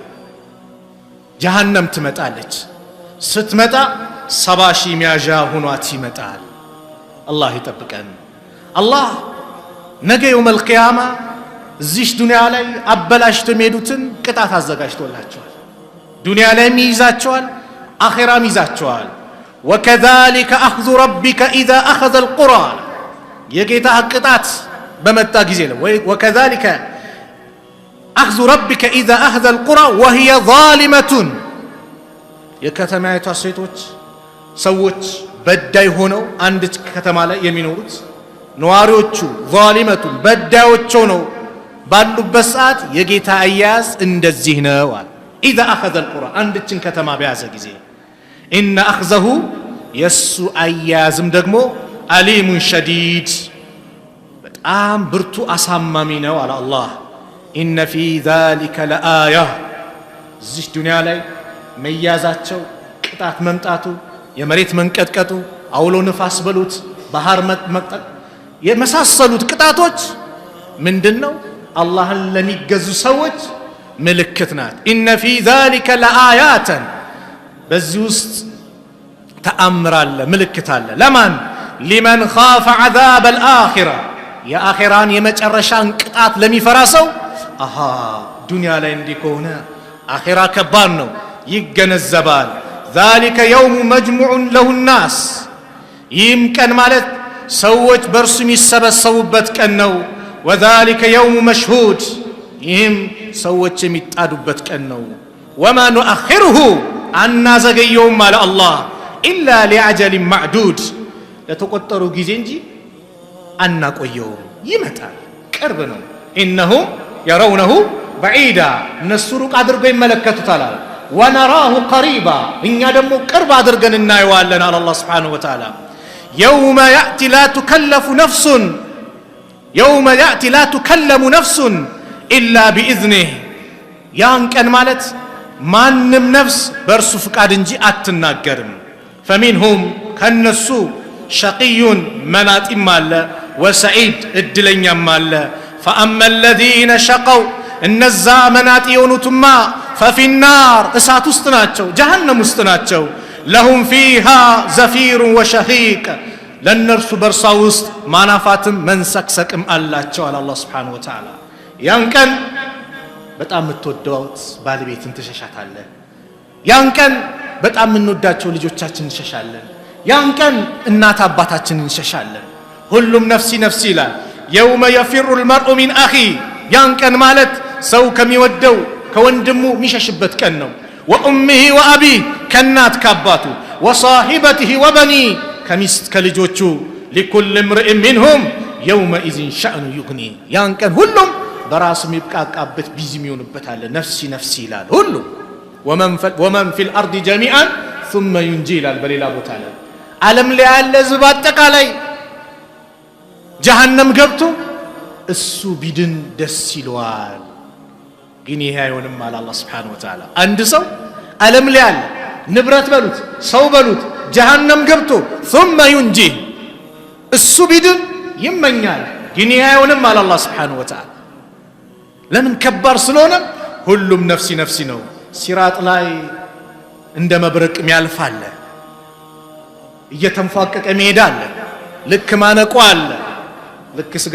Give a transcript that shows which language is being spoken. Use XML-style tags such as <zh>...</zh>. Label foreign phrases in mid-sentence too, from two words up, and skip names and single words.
<am>ጀሃነም ትመጣለች ስትመጣ 70 ሺህ ሚያዣ ሆኗት ይመጣል አላህ ይጠብቀን አላህ ነገ</am> <ar>يوم القيامة</ar> <am>እዚህ ዱንያ ላይ አበላሽቶ የሚሄዱትን ቅጣት አዘጋጅቶላቸዋል ዱንያ ላይ ይይዛቸዋል አኺራም ይይዛቸዋል</am> <ar>وكذلك اخذ ربك اذا اخذ القرى</ar> <am>የጌታ ቅጣት በመጣ ጊዜ ነው</am> <ar>وكذلك اخذ ربك اذا اخذ القرى وهي ظالمه</ar> <am>የከተማይቷ ሴቶች ሰዎች በዳይ ሆነው አንድ ከተማ ላይ የሚኖሩት ነዋሪዎቹ ظالمه በዳዮች ነው ባሉበት ሰዓት የጌታ አያዝ እንደዚህ ነው አለ</am> <ar>اذا اخذ القرى</ar> <am>አንድችን ከተማ በያዘ ጊዜ</am> <ar>ان اخذه</ar> <am>የሱ አያዝም ደግሞ</am> <ar>عليم شديد</ar> <am>በጣም ብርቱ አሳማሚ ነው አለ አላህ</am> <ar>ان في ذلك لآية</ar> <am>እዚህ ዱንያ ላይ መያዛቸው ቅጣት መምጣቱ የመሬት መንቀጥቀጡ አውሎ ንፋስ በሉት ባህር መቅጠቅ የመሳሰሉት ቅጣቶች ምንድነው አላህን ለሚገዙ ሰዎች ምልክት ናት</am> <ar>ان في ذلك لآيات</ar> <am>በዚህ ውስጥ ተአምር አለ ምልክት አለ ለማን</am> <ar>لمن خاف عذاب الآخرة</ar> <am>የአኺራን የመጨረሻን ቅጣት ለሚፈራ ሰው አሃ ዱንያ ላይ እንዲኮነ አኺራ ከባድ ነው ይገነዘባል</am> <ar>ذلك يوم مجموع له الناس</ar> <am>ይህም ቀን ማለት ሰዎች በእርሱ የሚሰበሰቡበት ቀን ነው</am> <ar>وذلك يوم مشهود</ar> <am>ይህም ሰዎች የሚጣዱበት ቀን ነው</am> <ar>وما نؤخره</ar> <am>አናዘገየውም አለ አላህ</am> <ar>إلا لأجل معدود</ar> <am>ለተቆጠሩ ጊዜ እንጂ አናቆየውም ይመጣል ቅርብ ነው</am> <ar>إنهم يرونه بعيدا</ar> <am>እነሱ ሩቅ አድርገው ይመለከቱታል</am> <ar>ونراه قريبا</ar> <am>እኛ ደግሞ ቅርብ አድርገን እናየዋለን አለ አላህ</am> <ar>سبحانه وتعالى يوم يأتي لا تكلم نفس إلا بإذنه</ar> <am>ያን ቀን ማለት ማንም ነፍስ በእርሱ ፍቃድ እንጂ አትናገርም فمنهم ከነሱ شقي መናጢም አለ وسعيد እድለኛም አለ</am> <ar>فأما الذين شقوا</ar> <am>እነዛ መናጢ የሆኑትማ</am> <ar>ففي النار</ar> <am>እሳት ውስጥ ናቸው ጀሃነም ውስጥ ናቸው</am> <ar>لهم فيها زفير وشهيق</ar> <am>ለነርሱ በርሷ ውስጥ ማናፋትም መንሰክሰክም አላቸው አለ አላህ</am> <ar>سبحانه وتعالى</ar> <am>ያን ቀን በጣም የምትወደውት ባለቤትን ትሸሻታለህ ያን ቀን በጣም የምንወዳቸው ልጆቻችንን እንሸሻለን ያን ቀን እናት አባታችንን እንሸሻለን ሁሉም</am> <ar>نفسي نفسي</ar> <am>ይላል</am> <ar>يوم يفر المرء من أخي</ar> <am>ያን ቀን ማለት ሰው ከሚወደው ከወንድሙ የሚሸሽበት ቀን ነው</am> <ar>وأمه وأبيه</ar> <am>ከእናት ከአባቱ</am> <ar>وصاحبته وبني</ar> <am>ከሚስት ከልጆቹ</am> <ar>لكل امرئ منهم يومئذ شأن يغني</ar> <am>ያን ቀን ሁሉም በራሱ የሚብቃቃበት ቢዚ የሚሆንበት አለ</am> <ar>نفسي نفسي</ar> <am>ይላል ሁሉ</am> <ar>ومن في الأرض جميعا ثم ينجي</ar> <am>ይላል በሌላ ቦታ ላይ ዓለም ላይ ያለ ሕዝብ አጠቃላይ ጀሃነም ገብቶ እሱ ቢድን ደስ ይለዋል ግን ይሄ አይሆንም አለ አላህ</am> <ar>سبحانه وتعالى</ar> <am>አንድ ሰው ዓለም ላይ ያለ ንብረት በሉት ሰው በሉት ጀሃነም ገብቶ</am> <ar>ثم ينجي</ar> <am>እሱ ቢድን ይመኛል ግን ይሄ አይሆንም አለ አላህ</am> <ar>سبحانه وتعالى</ar> <am>ለምን ከባድ ስለሆነ ሁሉም</am> <ar>نفسي نفسي</ar> <am>ነው ሲራጥ ላይ እንደ መብረቅ የሚያልፋል እየተንፏቀቀ መሄዳል ልክ ማነቆ አለ ልክ ስጋ</am>